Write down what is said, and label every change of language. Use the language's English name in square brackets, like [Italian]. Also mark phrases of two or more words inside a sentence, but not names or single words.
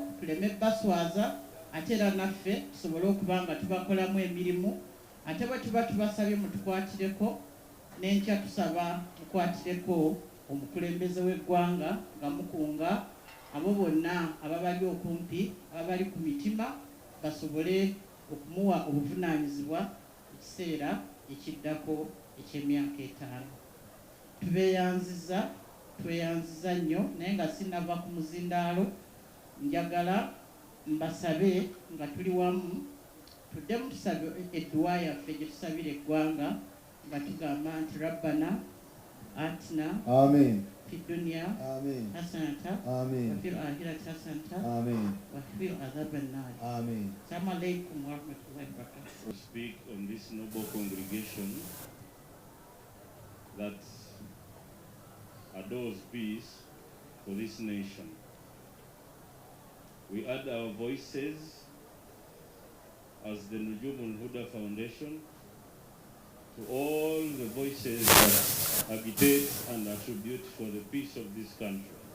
[Ganda] tuleme baswaza ate era naffe tusobole okuba nga tubakolamu emirimu ate bwe tuba tubasabye mutukwatireko n'enkya tusaba mukwatireko omukulembeze w'eggwanga nga mukunga abo bonna ababali okumpi ababali ku mitima basobole okumuwa obuvunaanyizibwa mu kiseera ekiddako eky'emyaka 5 tweyanziza nnyo naye nga sinava ku muzindaalo njagala mbasabe nga tuli wamu tuddemu tusabe edduwa yaffe gye tusabira eggwanga nga tugamba nti [Arabic] ربنا آتنا amen في الدنيا حسنة وفي الآخرة حسنة وفي عذاب النار السلام عليكم ورحمة الله وبركاته. [English] Speak on this noble congregation that adores peace for this nation. We add our voices as the Nujum al-Huda Foundation to all the voices that agitate and attribute for the peace of this country.